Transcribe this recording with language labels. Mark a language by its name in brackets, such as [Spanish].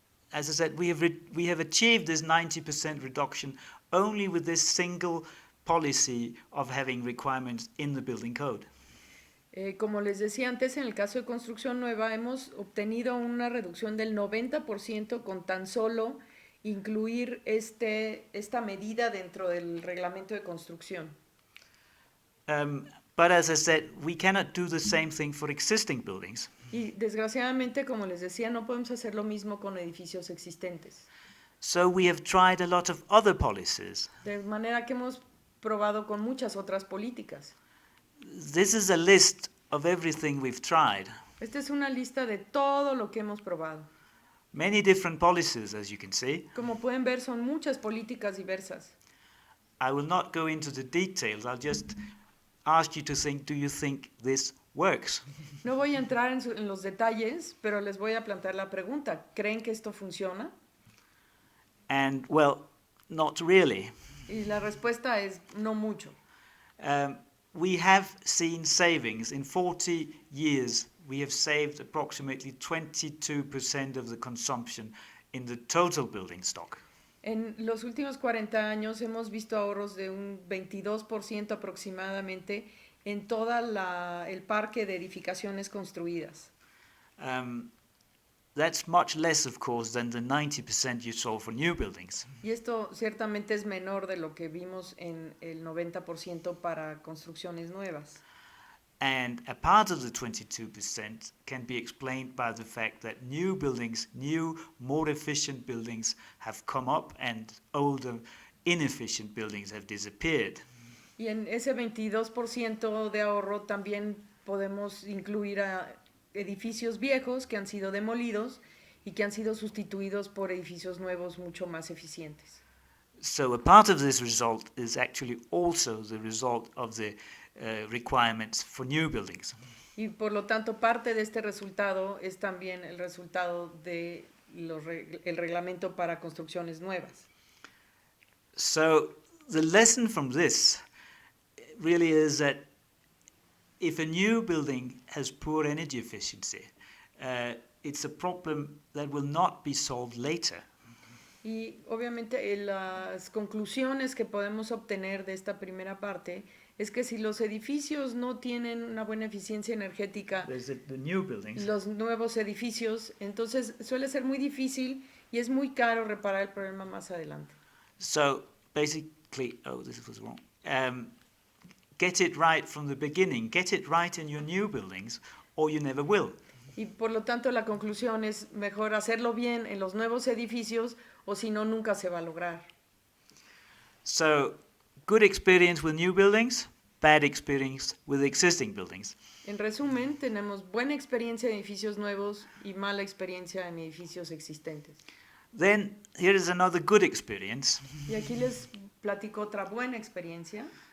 [English] As I said, we have achieved this 90% reduction only with this single policy of having requirements in the building code. [Spanish] Como les decía antes, en el caso de construcción nueva hemos obtenido una reducción del 90% con tan solo incluir esta medida dentro del reglamento de construcción. [English] But as I said, we cannot do the same thing for existing buildings. [Spanish] Y desgraciadamente, como les decía, no podemos hacer lo mismo con edificios existentes. [English] So we have tried a lot of other policies. [Spanish] De manera que hemos probado con muchas otras políticas. [English] This is a list of everything we've tried. [Spanish] Esta es una lista de todo lo que hemos probado. [English] Many different policies, as you can see. [Spanish] Como pueden ver, son muchas políticas diversas. [English] I will not go into the details. I'll just ask you to think, do you think this works? [Spanish] No voy a entrar en los detalles, pero les voy a plantear la pregunta. ¿Creen que esto funciona? [English] And, well, not really. [Spanish] Y la respuesta es no mucho. [English] We have seen savings. In 40 years, we have saved approximately 22% of the consumption in the total building stock. [Spanish] En los últimos 40 años hemos visto ahorros de un 22% aproximadamente en todo el parque de edificaciones construidas. [English] That's much less, of course, than the 90% you saw for new buildings. [Spanish] Y esto ciertamente es menor de lo que vimos en el 90% para construcciones nuevas. [English] And a part of the 22% can be explained by the fact that new buildings, new, more efficient buildings have come up and older, inefficient buildings have disappeared. [Spanish] Y en ese 22% de ahorro también podemos incluir a edificios viejos que han sido demolidos y que han sido sustituidos por edificios nuevos mucho más eficientes. [English] So a part of this result is actually also the result of the requirements for new buildings. [Spanish] Y por lo tanto, parte de este resultado es también el resultado de el reglamento para construcciones nuevas. [English] So the lesson from this really is that if a new building has poor energy efficiency, it's a problem that will not be solved later. [Spanish] Y obviamente las conclusiones que podemos obtener de esta primera parte es que si los edificios no tienen una buena eficiencia energética, [English] The new buildings, [Spanish] los nuevos edificios, entonces suele ser muy difícil y es muy caro reparar el problema más adelante. [English] so basically, oh, this was wrong. Get it right from the beginning. Get it right in your new buildings, or you never will. [Spanish] Y por lo tanto la conclusión es mejor hacerlo bien en los nuevos edificios o si no, nunca se va a lograr. [English] So, good experience with new buildings, bad experience with existing buildings. [Spanish] En resumen, tenemos buena experiencia en edificios nuevos y mala experiencia en edificios existentes. [English] Then, here is another good experience. [Spanish] Y aquí les platico otra buena experiencia.